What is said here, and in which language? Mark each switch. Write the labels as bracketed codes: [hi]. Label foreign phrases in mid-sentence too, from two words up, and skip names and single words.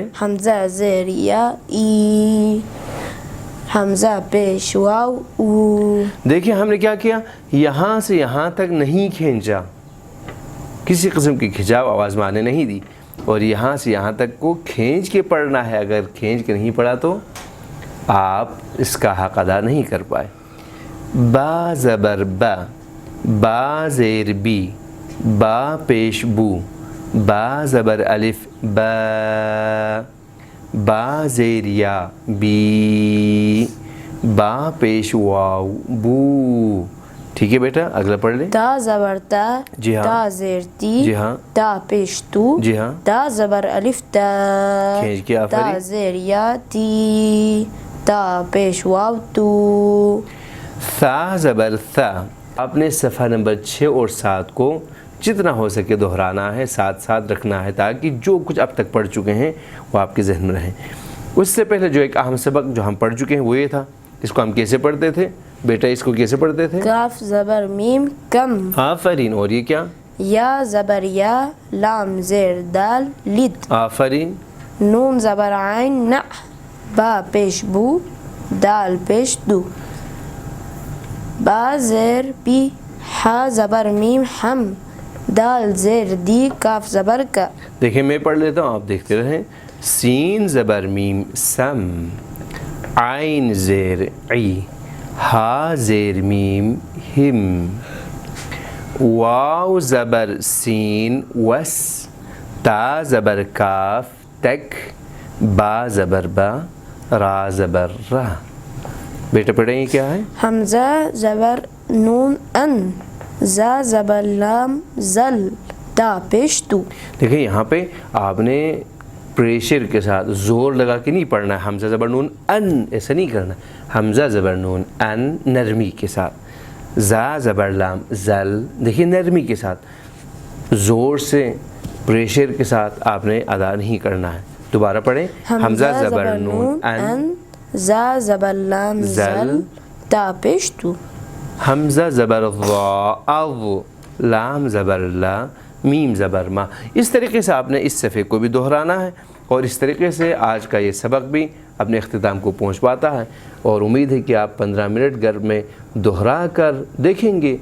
[ur] حمزہ زیر یا ای. حمزہ پیش واو او. دیکھیں ہم نے کیا کیا، یہاں سے یہاں تک نہیں کھینچا، کسی قسم کی کھنچاؤ آواز میں آنے نہیں دی، اور یہاں سے یہاں تک کو کھینچ کے پڑھنا ہے. اگر کھینچ کے نہیں پڑھا تو آپ اس کا حق ادا نہیں کر پائے. با زبر با، با زیر بی، با پیش بو، با زبر الف با، با زیر یا بی، با پیش واو بو. ٹھیک ہے بیٹا اگلا پڑھ لیں. تا زبر تا. جی ہاں. تا زیر تی. جی ہاں. تا پیش تو. جی ہاں. تا زبر الف تا. کھینچ کے آفری. تا زیر یا تی. تا پیش واو تو. ثا زبر ثا. آپ نے صفحہ نمبر 6 اور 7 کو جتنا ہو سکے دہرانا ہے، ساتھ ساتھ رکھنا ہے تاکہ جو کچھ اب تک پڑھ چکے ہیں وہ آپ کے ذہن میں رہیں. اس سے پہلے جو ایک اہم سبق جو ہم پڑھ چکے ہیں وہ یہ تھا، اس کو ہم کیسے پڑھتے تھے بیٹا؟ اس کو کیسے پڑھتے تھے؟ کاف زبر میم کم. آفرین. اور یہ کیا؟ یا زبر یا، لام زیر دال لد. آفرین. نون زبر عین نع. با پیش بو، دال پیش دو. با زیر بی. حا زبر میم حم. دال زیر دی. کاف زبر کا. دیکھیں میں پڑھ لیتا ہوں آپ دیکھتے رہیں. سین زبر میم سم، عین زیر عی، ہا زیر میم ہم، واو زبر سین وس، تا زبر کاف تک، با زبر با، را زبر را. بیٹا پڑھیں یہ کیا ہے؟ حمزہ زبر نون ان. زا زبر لام زل. تا پیش تو. دیکھیں یہاں پہ آپ نے پریشر کے ساتھ زور لگا کے نہیں پڑھنا ہے. حمزہ زبر نون ان ایسا نہیں کرنا. حمزہ زبر نون ان نرمی کے ساتھ. زا زبر لام زل دیکھیے نرمی کے ساتھ، زور سے پریشر کے ساتھ آپ نے ادا نہیں کرنا ہے. دوبارہ پڑھیں. حمزہ زبر نون ان. زا زبر لام زل. تا پیش تو. حمزہ زبر ضا او، لام زبر لا، میم زبر ما. اس طریقے سے آپ نے اس صفحے کو بھی دہرانا ہے اور اس طریقے سے آج کا یہ سبق بھی اپنے اختتام کو پہنچ پاتا ہے. اور امید ہے کہ آپ 15 منٹ گھر میں دہرا کر دیکھیں گے.